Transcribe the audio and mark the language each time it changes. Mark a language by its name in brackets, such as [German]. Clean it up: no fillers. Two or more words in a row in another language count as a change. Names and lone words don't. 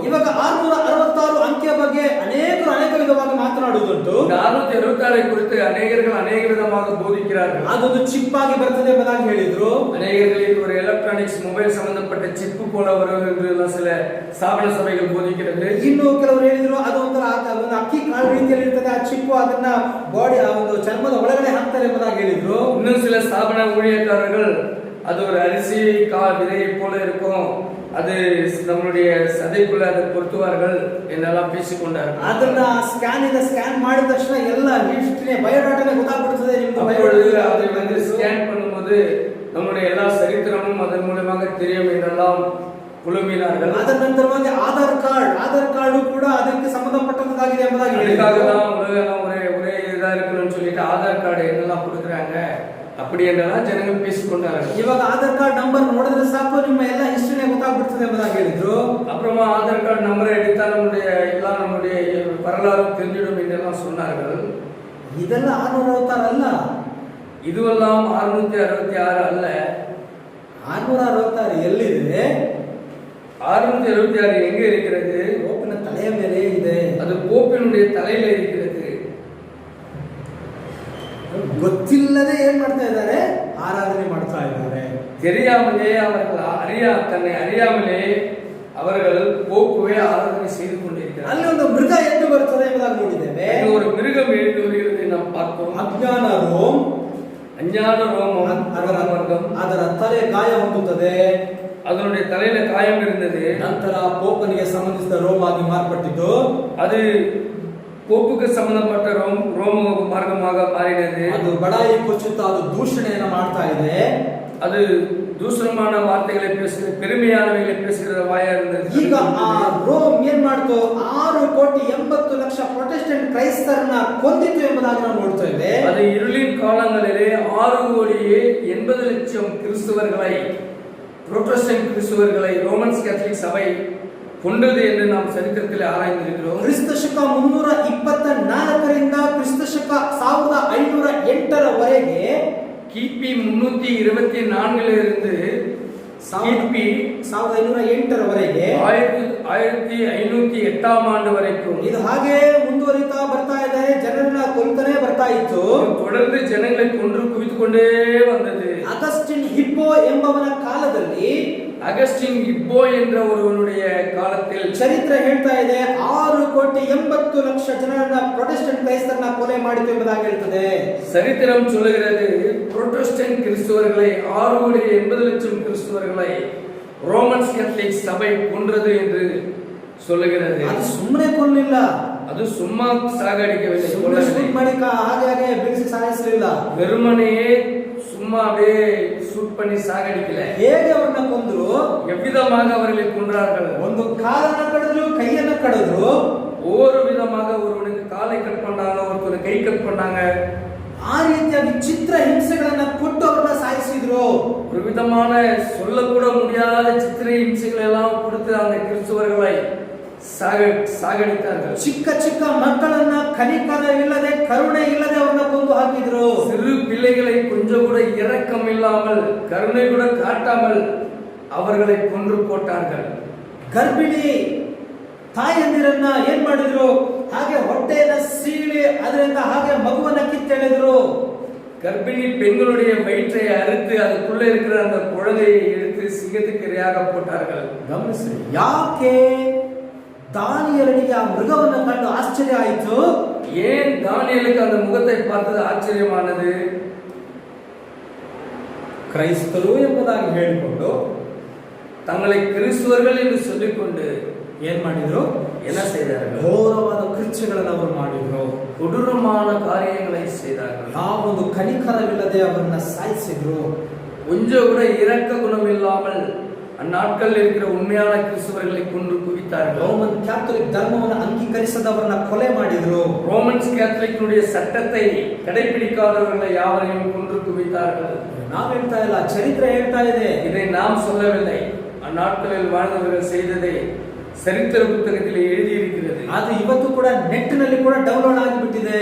[Kannada] ಇವಾಗ 666 ಅಂಕಿಯ ಬಗ್ಗೆ ಅನೇಕರು ಅನೇಕ ವಿಧವಾಗಿ ಮಾತನಾಡುವುದುಂಟು. 666 ಕುರಿತು ಅನೇಕರು ಅನೇಕ ವಿಧವಾಗಿ ಬೋಧಿಕ್கிறார்கள். ಅದೊಂದು ಚಿಪ್ ಆಗಿ ಬರ್ತದೆ ಎಂಬುದಾಗಿ ಹೇಳಿದ್ರು. [Tamil] அநேகர்களுக்கு ஒரு எலக்ட்ரானிக்ஸ் மொபைல் சம்பந்தப்பட்ட சிப்பு போல வரும் என்று சில ஸ்தாபன சபைகள் போதிக்கிறது. [Kannada] ಇನ್ನು ಕೆಲವರು ಹೇಳಿದ್ರು ಅದು ಒಂಥರ ಒಂದು ಅಕ್ಕಿ ಕಾಳು ರೀತಿಯಲ್ಲಿ ಇರ್ತದೆ, ಆ ಚಿಪ್ಪು ಅದನ್ನ ಬಾಡಿ ಆ ಒಂದು ಚರ್ಮದ ಒಳಗಡೆ ಹಾಕ್ತಾರೆ ಎಂಬುದಾಗಿ ಹೇಳಿದ್ರು. [Tamil] இன்னும் சில ஸ்தாபன ஊழியக்காரர்கள் அது ஒரு அரிசி விதையை போல இருக்கும், அது நம்மளுடைய சதைக்குள்ள அதை பொருத்துவார்கள் என்றெல்லாம் பேசிக்கொண்டார்கள். [Kannada] ಅದನ್ನ ಸ್ಕ್ಯಾನ್ ಮಾಡಿದ ತಕ್ಷಣ ಎಲ್ಲ ಹಿಸ್ಟರಿ ಬಯೋಡಾಟಾನೇ ಗೊತ್ತಾಗ್ಬಿಡ್ತದೆ ನಿಮ್ದು. [Tamil] அதை வந்து ஸ்கேன் பண்ணும்போது நம்முடைய எல்லா சரித்திரமும் அதன் மூலமாக தெரியும் என்றெல்லாம் புலம்பினார்கள். [Kannada] ಅದರ ನಂತರವಾಗಿ ಆಧಾರ್ ಕಾರ್ಡ್ ಕೂಡ ಅದಕ್ಕೆ ಸಂಬಂಧಪಟ್ಟದ್ದಾಗಿದೆ ಎಂಬುದಾಗಿ [Tamil] அதுக்காகதான் உலகம் ஒரே இதா இருக்கணும்னு சொல்லிட்டு ஆதார் கார்டு என்னெல்லாம் கொடுக்குறாங்க அப்படி என்றெல்லாம் ஜனங்கள் பேசிக்கொண்டார்கள். [Kannada] ಇವಾಗ ಆಧಾರ್ ಕಾರ್ಡ್ ನಂಬರ್ ನೋಡಿದ್ರೆ ಸಾಕು ನಿಮ್ಮ ಎಲ್ಲ ಹಿಸ್ಟರಿನೇ ಗೊತ್ತಾಗ್ಬಿಡ್ತದೆ ಎಂಬುದಾಗಿ ಹೇಳಿದ್ರು. [Tamil] அப்புறமா ஆதார் கார்டு நம்பரை எடுத்தா நம்முடைய வரலாறு தெரிஞ்சிடும் என்றெல்லாம் சொன்னார்கள். [Kannada] ಇದೆಲ್ಲ 666 ಅಲ್ಲ, [Tamil] இதுவெல்லாம் 666 அல்ல. [Kannada] 666 ಎಲ್ಲಿದೆ? [Tamil] 666 எங்க இருக்கிறது? [Kannada] ಪೋಪಿನ ತಲೆಯ ಮೇಲೆ ಇದೆ. [Tamil] ಅದು ಪೋಪಿನುடைய தலையில இருக்கிறது. [Kannada] ಗೊತ್ತಿಲ್ಲದೆ ಏನ್ ಮಾಡ್ತಾ ಇದ್ದಾರೆ? ಆರಾಧನೆ ಮಾಡ್ತಾ ಇದ್ದಾರೆ. [Tamil] தெரியாமலே அவர்கள் தன்னை அறியாமலே அவர்கள் போப்புவே ஆராதனை செய்து கொண்டிருக்கிறார்கள். [Kannada] ಅಲ್ಲಿ ಒಂದು ಮೃಗ ಎದ್ದು ಬರ್ತದೆ ಎಂಬುದಾಗಿ ನೋಡಿದ್ದೇವೆ. [Tamil] ஒரு மிருகம் எழுந்து வருகிறதை நாம் பார்த்தோம். [Kannada] ಅಜ್ಞಾನ ರೋಮ್, ಅದರ ತಲೆ ಗಾಯ ಹೊಂದುತ್ತದೆ, [Tamil] அதனுடைய தலையில காயம் இருந்தது. [Kannada] ನಂತರ ಪೋಪನಿಗೆ ಸಂಬಂಧಿಸಿದ ರೋಮ್ ಆಗಿ ಮಾರ್ಪಟ್ಟಿತು. [Tamil] அது போப்புக்கு ಸಂಬಂಧಪಟ್ಟ ರೋಮ ಮಾರ್ಗமாக ಮಾರಿನது. [Kannada] ಅದು ಬಡಾಯಿ ಕೊಚ್ಚುತ್ತಾ ಅದು ದೂಷಣೆಯನ್ನು ಮಾಡ್ತಾ ಇದೆ. [Tamil] அது ದೂಷಣமான ವಾರ್ತೆகளை பேசுகிற பெருமையானவைகளை பேசுகிற வாயா இருந்தது. [Kannada] ಈಗ ಆ ರೋಮ್ ಏನ್ ಮಾಡ್ತು? 6,80,00,000 ಪ್ರೊಟೆಸ್ಟೆಂಟ್ ಕ್ರೈಸ್ತರನ್ನ ಕೊಂದಿತು ಎಂಬುದಾಗಿ ನಾವು ನೋಡ್ತೇವೆ. [Tamil] ಅದು இருளின் காலங்களிலே 6,80,00,000 கிறிஸ்தவர்களை புரோட்டஸ்டன்ட் கிறிஸ்தவர்களை ரோமன்ஸ் கேத்தலிக் சபை கொண்டது என்று நாம் சரித்திரத்தில் ஆராய்ந்திருக்கிறோம். [Kannada] ಕ್ರಿಸ್ತ ಶಕ 324ರಿಂದ ಕ್ರಿಸ್ತ ಶಕ 1508 [Tamil] கிபி 324 கிபி 1508 1508 ஆண்டு வரைக்கும் [Kannada] ಇದು ಹಾಗೆ ಮುಂದುವರಿತಾ ಬರ್ತಾ ಇದೆ. ಜನರನ್ನ ಕೊಲ್ತಾನೆ ಬರ್ತಾ ಇತ್ತು. [Tamil] தொடர்ந்து ஜனங்களை கொன்று குவித்துக்கொண்டே வந்தது. [Kannada] ಅಗಸ್ಟಿನ್ ಹಿಪ್ಪೋ ಎಂಬವನ ಕಾಲದಲ್ಲಿ, [Tamil] அகஸ்டின் இப்போ என்ற ஒருவனுடைய காலத்தில் [Kannada] ಚರಿತ್ರೆ ಹೇಳ್ತಾ ಇದೆ 6,80,00,000 ಜನರನ್ನ ಪ್ರೊಟೆಸ್ಟೆಂಟ್ ಕ್ರೈಸ್ತರನ್ನ ಕೊಲೆ ಮಾಡಿತು ಎಂಬುದಾಗಿ ಹೇಳ್ತದೆ. [Tamil] சரித்திரம் சொல்லுகிறது புரோட்டஸ்டன்ட் கிறிஸ்தவர்களை 6,80,00,000 கிறிஸ்தவர்களை ரோமன்ஸ் கேத்தலிக் சபை கொன்றது என்று சொல்லுகிறது. [Kannada] ಅದು ಸುಮ್ಮನೆ ಕೊಲ್ಲಿಲ್ಲ, [Tamil] அது சும்மா சாகடிக்கவில்லை, [Kannada] ಹಾಗೆ ಬಿಡಿಸಿ ಸಾಯಿಸಲಿಲ್ಲ. [Tamil] வெறுமனே சும்மாவே சூட் பண்ணி சாகடிக்கல. [Kannada] ಹೇಗೆ ಅವರನ್ನ ಕೊಂದ್ರು? [Tamil] எவ்விதமாக அவர்களை கொன்றார்கள்? [Kannada] ಒಂದು ಕಾಲನ್ನ ಕಡಿದ್ರು, ಕೈಯನ್ನ ಕಡಿದ್ರು. [Tamil] ஒவ்வொரு விதமாக ஒருவனுக்கு காலை கட் பண்ணாங்க, ஒருத்தருக்கு கை கட் பண்ணாங்க. [Kannada] ಆ ರೀತಿಯಾಗಿ ಚಿತ್ರ ಹಿಂಸೆಗಳನ್ನ ಕೊಟ್ಟು ಅವರನ್ನ ಸಾಯಿಸಿದ್ರು. [Tamil] ஒரு விதமான சொல்லக்கூட முடியாத சித்திரை ಹಿಂಸೆகள் எல்லாம் கொடுத்து அந்த கிறிஸ்தவர்களை ಸಾಗಡಿತಾர்கள். [Kannada] ಚಿಕ್ಕ ಚಿಕ್ಕ ಮಕ್ಕಳನ್ನ ಕನಿಕರವಿಲ್ಲದೆ ಕರುಣೆ ಇಲ್ಲದೆ ಅವರನ್ನ ಕೊಂದು ಹಾಕಿದ್ರು. [Tamil] சிறு பிள்ளைகளை கொஞ்சம் கூட இரக்கம் இல்லாமல் கருணை கூட காட்டாமல் அவர்களை கொன்று போட்டார்கள். [Kannada] ಗರ್ಭಿಣಿ ತಾಯಂದಿರನ್ನ ಏನ್ ಮಾಡಿದ್ರು? ಹಾಗೆ ಹೊಟ್ಟೆಯನ್ನ ಸೀಳಿ ಅದರಿಂದ ಹಾಗೆ ಮಗುವನ್ನ ಕಿತ್ತೆಳೆದ್ರು. [Tamil] கர்ப்பிணி பெண்களுடைய வயிற்றை அறுத்து அதுக்குள்ள இருக்கிற அந்த குழந்தையை எடுத்து சிங்கத்துக்கு இரையாக போட்டார்கள். [Kannada] ಗಮನಿಸಿ, ಯಾಕೆ ದಾನಿಯೇಲನಿಗೆ ಆ ಮೃಗವನ್ನು ಕಂಡು ಆಶ್ಚರ್ಯ ಆಯಿತು? [Tamil] ஏன் தானியேலுக்கு அந்த முகத்தை பார்த்தது ಆಶ್ಚರ್ಯமானது? [Kannada] ಕ್ರೈಸ್ತರು ಎಂಬುದಾಗಿ ಹೇಳಿಕೊಂಡು [Tamil] தங்களை கிறிஸ்துவர்கள் என்று சொல்லிக்கொண்டு [Kannada] ಏನ್ ಮಾಡಿದ್ರು? [Tamil] என்ன செய்தார்கள்? [Kannada] ಘೋರವಾದ ಕೃತ್ಯಗಳನ್ನು ಅವರು ಮಾಡಿದ್ರು. [Tamil] கொடூரமான காரியங்களை செய்தார்கள். [Kannada] ಯಾವೊಂದು ಕನಿಕರವಿಲ್ಲದೆ ಅವರನ್ನ ಸಾಯಿಸಿದ್ರು. [Tamil] கொஞ்சம் கூட இரக்க குணம் இல்லாமல் அந்நாட்களில் இருக்கிற உண்மையான கிறிஸ்தவர்களை கொன்று குவித்தார்கள். [Kannada] ರೋಮನ್ ಕ್ಯಾಥಲಿಕ್ ಧರ್ಮವನ್ನು ಅಂಗೀಕರಿಸದವರನ್ನ ಕೊಲೆ ಮಾಡಿದ್ರು. [Tamil] ரோமன்ஸ் கேத்தலிக்குடைய சட்டத்தை கடைபிடிக்காதவர்களை யாவரையும் கொன்று குவித்தார்கள். [Kannada] ನಾವು ಹೇಳ್ತಾ ಇಲ್ಲ, ಚರಿತ್ರೆ ಹೇಳ್ತಾ ಇದೆ. [Tamil] இதை நாம் சொல்லவில்லை, அந்நாட்களில் வாழ்ந்தவர்கள் செய்ததை சரித்திர புத்தகத்தில் எழுதியிருக்கிறது. [Kannada] ಅದು ಇವತ್ತು ಕೂಡ ನೆಟ್ ನಲ್ಲಿ ಕೂಡ ಡೌನ್ಲೋಡ್ ಆಗಿಬಿಟ್ಟಿದೆ.